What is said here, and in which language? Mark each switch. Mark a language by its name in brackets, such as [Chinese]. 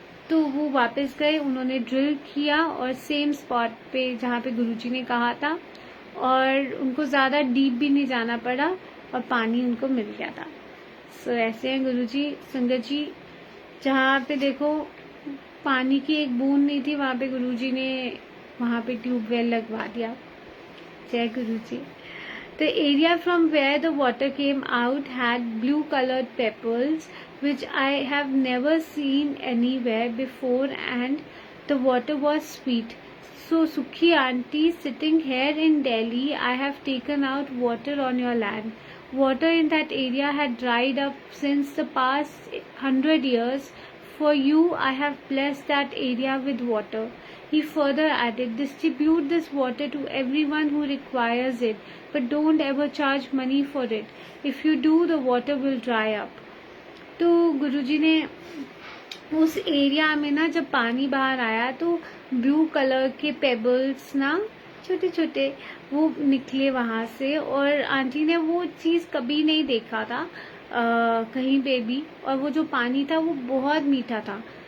[Hindi] तो वो वापस गए, उन्होंने ड्रिल किया और सेम स्पॉट पे जहाँ पे गुरुजी ने कहा था और उनको ज़्यादा डीप भी नहीं जाना पड़ा और पानी उनको मिल गया था. सो ऐसे हैं गुरुजी. संगत जी जहाँ पे देखो पानी की एक बूंद नहीं थी वहाँ पे गुरुजी ने वहाँ पे ट्यूबवेल लगवा दिया. जय गुरुजी. [English] The area from where the water came out had blue colored pebbles which I have never seen anywhere before, and the water was sweet. So Sukhi auntie, sitting here in Delhi, I have taken out water on your land. Water in that area had dried up since the past 100 years. For you, I have blessed that area with water. He further added, distribute this water to everyone who requires it, but don't ever charge money for it. If you do, the water will dry up. [Hindi] तो गुरुजी ने उस area में ना जब पानी बाहर आया तो ब्लू कलर के पेबल्स ना छोटे छोटे वो निकले वहाँ से, और आंटी ने वो चीज़ कभी नहीं देखा था कहीं पे भी, और वो जो पानी था वो बहुत मीठा था.